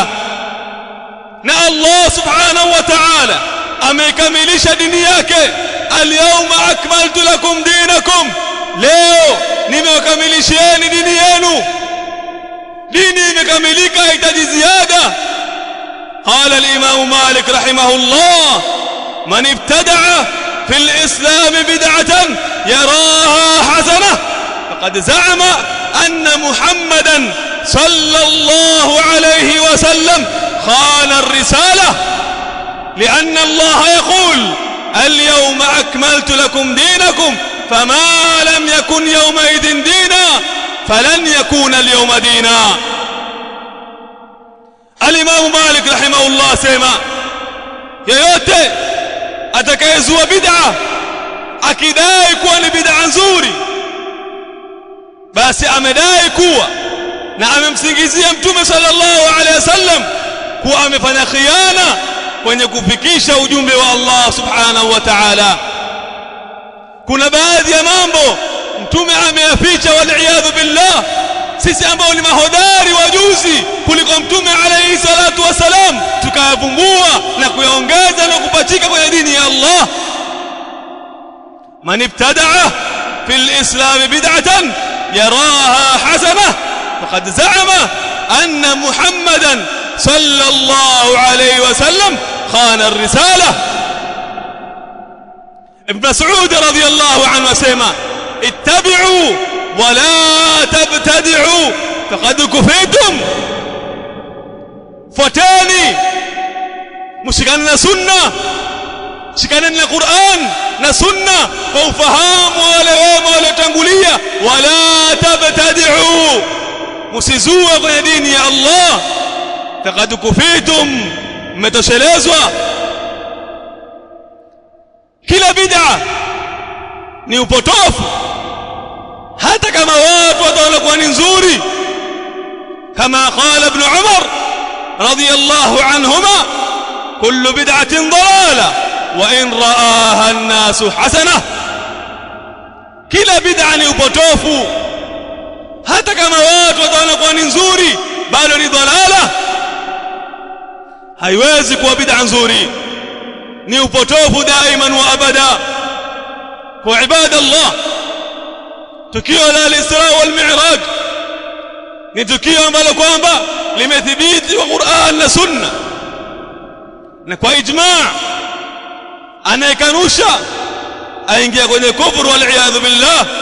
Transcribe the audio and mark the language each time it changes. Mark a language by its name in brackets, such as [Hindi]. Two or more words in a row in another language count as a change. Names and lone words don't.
[Swahili] Na Allah [Arabic] سبحانه وتعالى [Swahili] amekamilisha dini yake, [Arabic] اليوم أكملت لكم دينكم, [Swahili] leo nimewakamilishieni dini yenu. Dini imekamilika, haitaji ziada. [Arabic] قال الإمام مالك رحمه الله من ابتدع في الإسلام بدعة يراها حسنة فقد زعم أن محمدا صلى الله عليه وسلم خان الرسالة، لأن الله يقول اليوم أكملت لكم دينكم فما لم يكن يومئذ دينا فلن يكون اليوم دينا. الإمام مالك رحمه الله [Swahili] سيما yoyote atakayezua bid'a akidai kuwa ni bid'a nzuri, basi amedai kuwa na amemsingizia Mtume [Arabic] صلى الله عليه وسلم [Swahili] kuwa amefanya khiana kwenye kufikisha ujumbe wa Allah [Arabic] سبحانه وتعالى. [Swahili] Kuna baadhi ya mambo Mtume ameyaficha, [Arabic] والعياذ بالله. [Swahili] Sisi ambao ni mahodari wajuzi kuliko Mtume [Arabic] عليه الصلاة والسلام [Swahili] tukayavumbua na kuyaongeza na kupachika kwenye dini ya Allah. [Arabic] من ابتدع في الإسلام بدعة يراها حسنة فقد زعم أن محمدا صلى الله عليه وسلم خان الرسالة. [Swahili] Ibn Mas'ud [Arabic] رضي الله عنه [Swahili] asema [Arabic] اتبعوا ولا تبتدعوا فقد كفيتم, [Swahili] fuateni, mshikane na sunna, shikane na Qur'an na sunna kwa ufahamu wale wema waliotangulia. [Arabic] ولا تبتدعوا, [Swahili] msizue kwenye dini ya Allah, [Arabic] فقد كفيتم, [Swahili] mmetoshelezwa. Kila bid'a ni upotofu, hata kama watu wataona kuwa ni nzuri, kama [Arabic] قال ابن عمر رضي الله عنهما كل بدعة ضلالة وإن رآها الناس حسنة. [Swahili] Kila bid'a ni upotofu, hata kama watu wataona kuwa ni nzuri, bado ni dalala. haiwezi kuwa bid'a nzuri, ni upotofu [Arabic] دائما وأبدا. [Swahili] Kwa ibadallah, tukio la al-Isra wal Mi'raj ni tukio ambalo kwamba limethibiti kwa Qur'an na Sunna, na kwa ijma' anayekanusha aingia kwenye kufuru [Arabic] والعياذ بالله.